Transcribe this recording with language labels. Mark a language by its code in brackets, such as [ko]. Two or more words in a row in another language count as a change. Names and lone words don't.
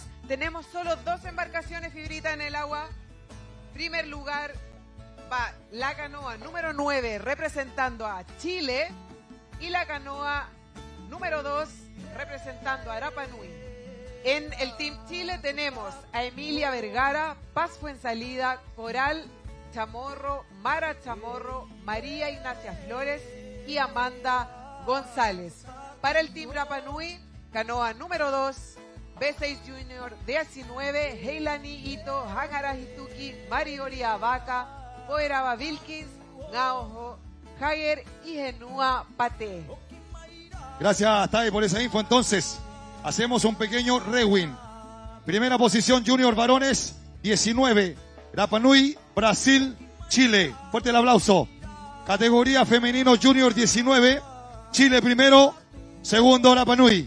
[es] Tenemos solo 2 embarcaciones, Fibrita, en el agua. Primer lugar va la canoa número 9 representando a Chile y la canoa número 2 representando a Rapa Nui. En el Team Chile tenemos a Emilia Vergara, Paz Fuensalida, Coral Chamorro, Mara Chamorro, María Ignacia Flores y Amanda González. Para el Team Rapa Nui, canoa número 2, B6 Junior 19, Heilani Ito, Hangara Hituki, Mariori Abaca, Poeraba Vilkins, Ngaojo, Jair y Genúa Pate. Gracias, Tae, por esa info. Entonces, hacemos un pequeño rewind. Primera posición, Junior varones, 19. Rapa Nui, Brasil, Chile. Fuerte el aplauso. Categoría femenino, Junior 19. Chile primero, segundo Rapa Nui.